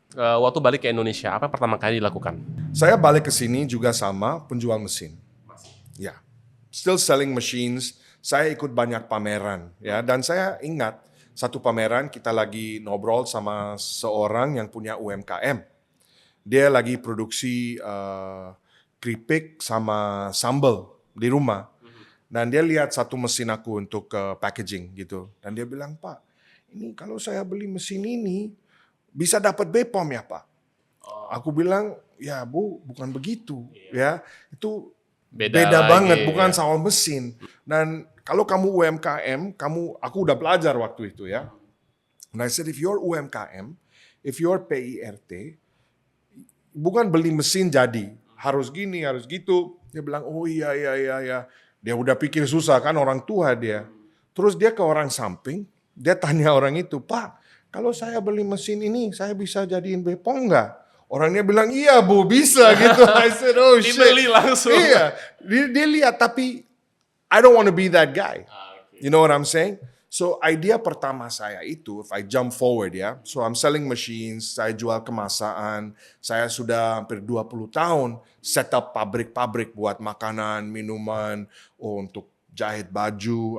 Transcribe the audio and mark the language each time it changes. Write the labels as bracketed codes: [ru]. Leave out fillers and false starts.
[id] Waktu balik ke Indonesia, apa yang pertama kali dilakukan? Saya balik ke sini juga sama penjual mesin. [en] Ya, still selling machines. [id] Saya ikut banyak pameran, ya. Dan saya ingat satu pameran kita lagi ngobrol sama seorang yang punya UMKM. Dia lagi produksi keripik sama sambal di rumah. Dan dia lihat satu mesin aku untuk packaging gitu. Dan dia bilang, Pak, ini kalau saya beli mesin ini bisa dapat BPOM ya Pak? Aku bilang, ya Bu, bukan begitu. Ya, itu beda lagi, banget, bukan ya. soal mesin. Dan kalau kamu UMKM, aku udah belajar waktu itu ya. [en] And I said, if you're UMKM, if you're PIRT, [id] bukan beli mesin jadi. Harus gini, harus gitu. Dia bilang, oh iya. Dia udah pikir susah kan, orang tua dia. Terus dia ke orang samping, dia tanya orang itu, Pak, kalau saya beli mesin ini, saya bisa jadiin BPOM nggak? Orangnya bilang, iya Bu, bisa gitu. [en] I said, oh shit. [id] Dibeli langsung. Iya, dia lihat, tapi [en] I don't want to be that guy. You know what I'm saying? So [id] idea pertama saya itu, [en] if I jump forward [id] ya, [en] so I'm selling machines, [id] saya jual kemasan, saya sudah hampir 20 tahun set up pabrik-pabrik buat makanan, minuman, untuk jahit baju.